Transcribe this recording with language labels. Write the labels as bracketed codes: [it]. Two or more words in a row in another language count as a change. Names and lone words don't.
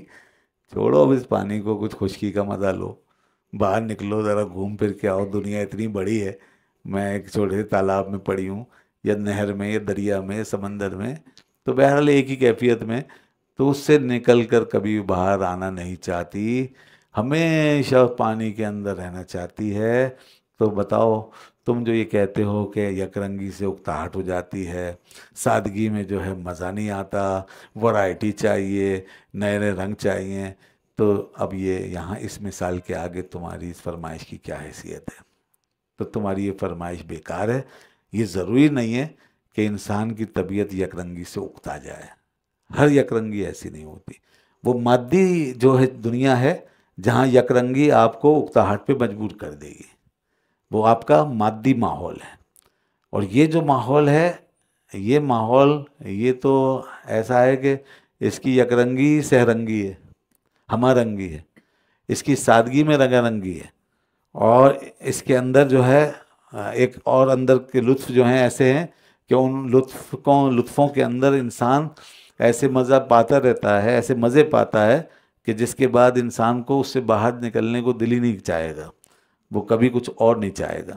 [ur] چھوڑو اب اس پانی کو، کچھ خشکی کا مزہ لو، باہر نکلو، ذرا گھوم پھر کے آؤ، دنیا اتنی بڑی ہے، میں ایک چھوٹے سے تالاب میں پڑی ہوں یا نہر میں یا دریا میں یا سمندر میں، تو بہرحال ایک ہی کیفیت میں، تو اس سے نکل کر کبھی باہر آنا نہیں چاہتی، ہمیشہ پانی کے اندر رہنا چاہتی ہے۔ تو بتاؤ تم جو یہ کہتے ہو کہ یک رنگی سے اکتاہٹ ہو جاتی ہے، سادگی میں جو ہے مزہ نہیں آتا، ورائٹی چاہیے، نئے نئے رنگ چاہیے، تو اب یہ یہاں اس مثال کے آگے تمہاری اس فرمائش کی کیا حیثیت ہے؟ تو تمہاری یہ فرمائش بیکار ہے۔ یہ ضروری نہیں ہے کہ انسان کی طبیعت یک رنگی سے اکتا جائے، ہر یک رنگی ایسی نہیں ہوتی۔ وہ مادی جو ہے دنیا ہے جہاں یک رنگی آپ کو اکتاہٹ پہ مجبور کر دے گی، وہ آپ کا مادی ماحول ہے۔ اور یہ جو ماحول ہے، یہ ماحول یہ تو ایسا ہے کہ اس کی یک رنگی سہ رنگی ہے، ہمہ رنگی ہے، اس کی سادگی میں رنگا رنگی ہے، اور اس کے اندر جو ہے ایک اور اندر کے لطف جو ہیں ایسے ہیں کہ ان لطفوں کے اندر انسان ایسے مزہ پاتا رہتا ہے، ایسے مزے پاتا ہے کہ جس کے بعد انسان کو اس سے باہر نکلنے کو دل ہی نہیں چاہے گا، وہ کبھی کچھ اور نہیں چاہے گا۔